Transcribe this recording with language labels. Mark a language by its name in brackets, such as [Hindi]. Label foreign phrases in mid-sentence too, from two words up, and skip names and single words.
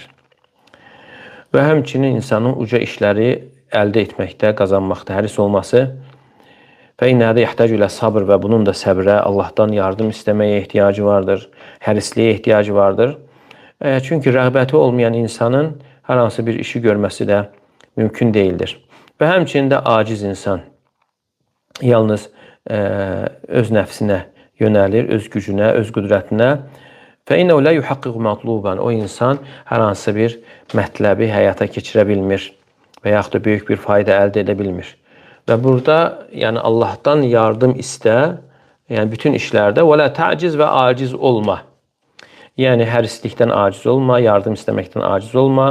[Azerbaijani] Və həmçinin insanın uca işləri əldə etməkdə, qazanmaqda həris olması [Arabic] فإنه يحتاج إلى صبر [Azerbaijani] və bunun da səbrə, Allahdan yardım istəməyə ehtiyacı vardır, hərisliyə ehtiyacı vardır. Çünki rəğbəti olmayan insanın hər hansı bir işi görməsi də mümkün değildir. Və həmçinin də aciz insan yalnız öz nəfsinə yönəlir, öz gücünə, öz qüdrətinə. [Arabic] فَإِنَّهُ لَا يُحَقِّقُ مَطْلُوبًا. [Azerbaijani] O insan hər hansı bir mətləbi həyata keçirə bilmir və yaxud da böyük bir fayda əldə edə bilmir. Və burada yəni Allahdan yardım istə, yəni bütün işlərdə və [Arabic] لا تعجز [Azerbaijani] və aciz olma. Yəni hərislikdən aciz olma, yardım istəməkdən aciz olma.